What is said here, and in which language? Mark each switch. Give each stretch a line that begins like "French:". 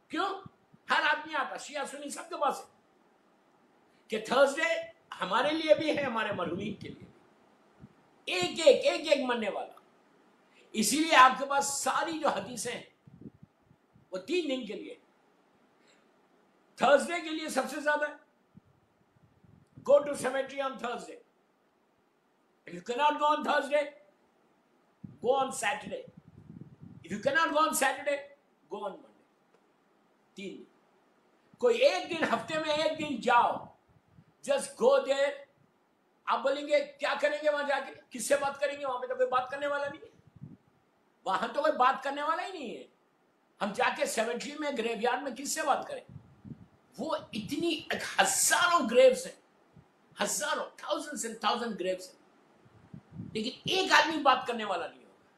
Urdu: کیوں؟ ہر آدمی آتا، شیعہ سنی سب کے پاس ہے کہ تھرسڈے ہمارے لیے بھی ہے، ہمارے مرحومین کے لیے بھی. ایک مرنے والا. اسی لیے آپ کے پاس ساری جو حدیثیں ہیں وہ 3 دن کے لیے. تھرسڈے کے لیے سب سے زیادہ
English: Go to cemetery on Thursday. If you cannot go on Thursday, go on Saturday. If you cannot go on Saturday, go on Monday.
Urdu: 3 دن. کوئی ایک دن ہفتے میں ایک دن جاؤ.
English: Just go there.
Urdu: آپ بولیں گے کیا کریں گے وہاں جا کے؟ کس سے بات کریں گے؟ وہاں پہ تو کوئی بات کرنے والا نہیں ہے. وہاں تو کوئی بات کرنے والا ہی نہیں ہے. ہم جا کے سیمیٹری میں گریو یارڈ میں کس سے بات کریں؟ وہ اتنی ہزاروں گریوز ہیں، ہزاروں
English: thousand and thousand graves
Urdu: ہیں، لیکن ایک آدمی بات کرنے والا نہیں ہوگا.